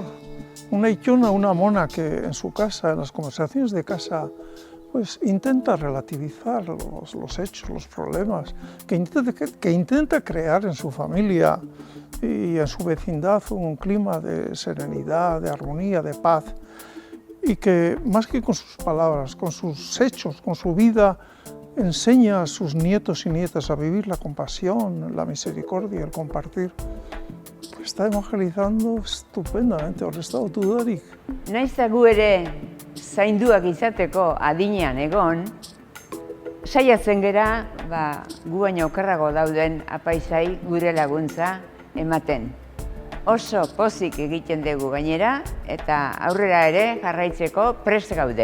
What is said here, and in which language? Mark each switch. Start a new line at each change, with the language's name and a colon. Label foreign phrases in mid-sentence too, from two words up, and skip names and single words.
Spanish: Una Aitona, una Amona que en su casa, en las conversaciones de casa, pues intenta relativizar los hechos, los problemas, que intenta crear en su familia y en su vecindad un clima de serenidad, de armonía, de paz, y que más que con sus palabras, con sus hechos, con su vida, enseña a sus nietos y nietas a vivir la compasión, la misericordia, el compartir. Pues está evangelizando estupendamente,
Basque: horrezta dudarik. Naiz eta gu ere zainduak izateko adinean egon, saiatzen gera gu baino okerrago dauden apaizai gure laguntza ematen. Oso pozik egiten dugu gainera eta aurrera ere jarraitzeko prest gaude.